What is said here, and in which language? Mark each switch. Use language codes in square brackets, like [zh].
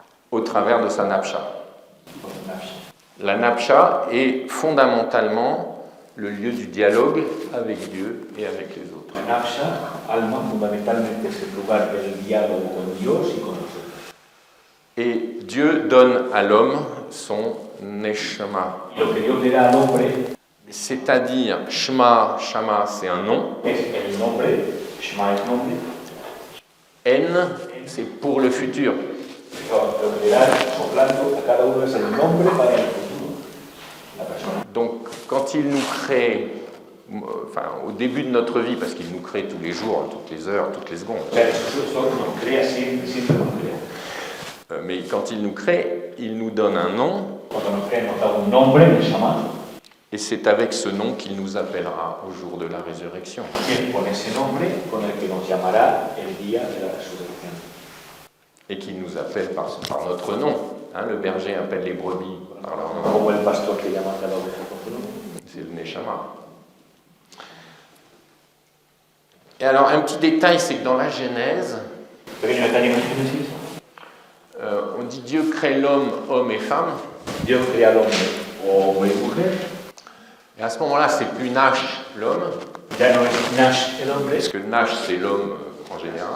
[fr] Au travers de sa napsha. La napsha est fondamentalement le lieu du dialogue avec Dieu et avec les autres. [es] La nafsa, alma, fundamentalmente es el lugar del diálogo con Dios y con nosotros. [fr] Et Dieu donne à l'homme son neshama. [es] Y lo que Dios le da al hombre [fr] C'est-à-dire, shama, shama, c'est un nom. [es] es el nombre, Shema es nombre, [fr] N, c'est pour le futur. [es] lo que le da soplando a cada uno es el nombre para el futuro, la persona. [fr] Donc, quand il nous crée, enfin, au début de notre vie, parce qu'il nous crée tous les jours, toutes les heures, toutes les secondes, [es] O sea, Jesús nos crea siempre nos crea. [fr] mais quand il nous crée, il nous donne un nom, [es] Cuando nos crea nos da un nombre, le llama, [fr] et c'est avec ce nom qu'il nous appellera au jour de la résurrection. [es] y él pone ese nombre con el que nos llamará el día de la resurrección. [fr] Et qu'il nous appelle par notre nom. Hein, le berger appelle les brebis par leur nom. [es] Como el pastor que llama a cada oveja con su nombre. [fr] C'est le Neshama. Et alors, un petit détail, c'est que dans la Genèse, [es] Pequeño detalle en el Génesis, [fr] on dit Dieu crée l'homme, homme et femme. [es] Dios crea al hombre, hombre y mujer. [fr] Et à ce moment-là, c'est plus Nash, l'homme, [es] Ya no es Nash el hombre, [fr] parce que Nash, c'est l'homme en général.